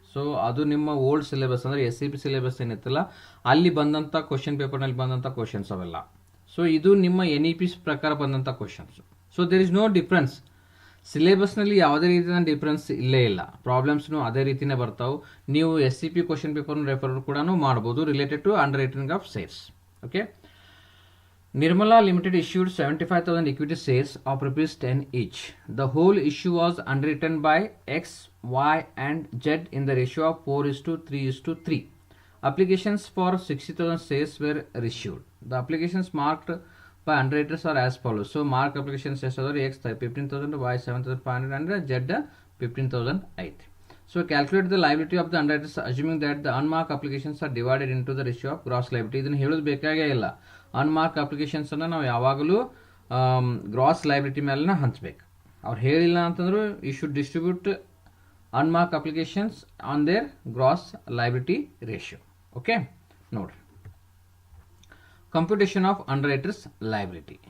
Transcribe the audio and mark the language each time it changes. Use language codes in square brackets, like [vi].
[kn] So ಅದು ನಿಮ್ಮ old syllabus ಅಂದರೆ SCP ಸಿಲೆಬಸ್ ಏನಿತ್ತಲ್ಲ, ಅಲ್ಲಿ ಬಂದಂಥ ಕ್ವಶನ್ ಪೇಪರ್ನಲ್ಲಿ ಬಂದಂಥ ಕ್ವಶನ್ಸ್ ಅವೆಲ್ಲ. ಸೊ ಇದು ನಿಮ್ಮ NEP ಪ್ರಕಾರ ಬಂದಂಥ questions. [en] So there is no difference. [kn] ಸಿಲೆಬಸ್ನಲ್ಲಿ ಯಾವುದೇ ರೀತಿಯ ಡಿಫ್ರೆನ್ಸ್ ಇಲ್ಲೇ ಇಲ್ಲ. ಪ್ರಾಬ್ಲಮ್ಸ್ನು ಅದೇ ರೀತಿಯೇ ಬರ್ತಾವೆ. ನೀವು SCP ಕ್ವಶನ್ ಪೇಪರ್ನ ರೆಫರ್ ಕೂಡ ಮಾಡ್ಬೋದು related to ಅಂಡರ್ರೈಟಿಂಗ್ of shares. [en] Okay, Nirmala Limited issued 75,000 equity shares of ₹10 each. The whole issue was underwritten by X, Y and Z in the ratio of 4:3:3. Applications for 60,000 shares were issued. The applications marked by underwriters are as follows. So mark applications X 15,000, Y 7,500 and Z 15,000 8. So calculate the liability of the underwriters assuming that the unmarked applications are divided into the ratio of gross liability. [kn] ಇದನ್ನು ಹೇಳೋದು ಬೇಕಾಗೇ ಇಲ್ಲ. Unmark ಅಪ್ಲಿಕೇಶನ್ಸನ್ನು ನಾವು ಯಾವಾಗಲೂ gross liability ಮೇಲೆ ಹಂಚಬೇಕು. ಅವ್ರು ಹೇಳಿಲ್ಲ ಅಂತಂದ್ರು [en] You should distribute unmarked applications on their gross liability ratio. Okay, ನೋಡ್ರಿ, computation of underwriters liability.